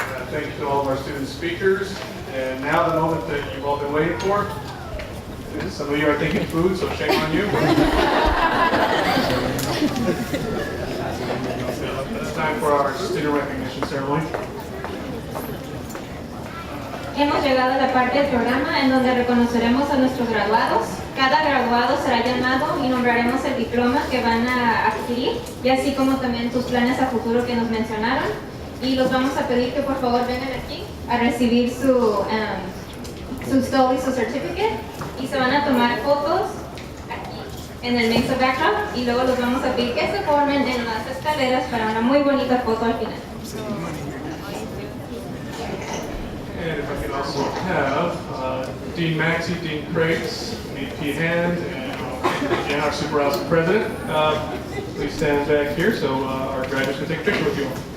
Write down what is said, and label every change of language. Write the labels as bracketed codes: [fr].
[en] Thank you to all of our student speakers. And now the moment that you've all been waiting for. Some of you are thinking food, so shame on you. It's time for our student recognition ceremony. [es] Hemos llegado a la parte del programa en donde reconoceremos a nuestros graduados. Cada graduado será llamado y nombraremos el diploma que van a adquirir, y así como también tus planes a futuro que nos mencionaron. Y los vamos a pedir que por favor vengan aquí a recibir su stole y su certificate, y se van a tomar fotos aquí en el Mesa backdrop, y luego los vamos a pedir que se formen en las escaleras para una muy bonita foto al final. [en] And if I could also have Dean Maxey, Dean Crates, VP Hand, and our Super House President, please stand back here so our graduates can take a picture with you all.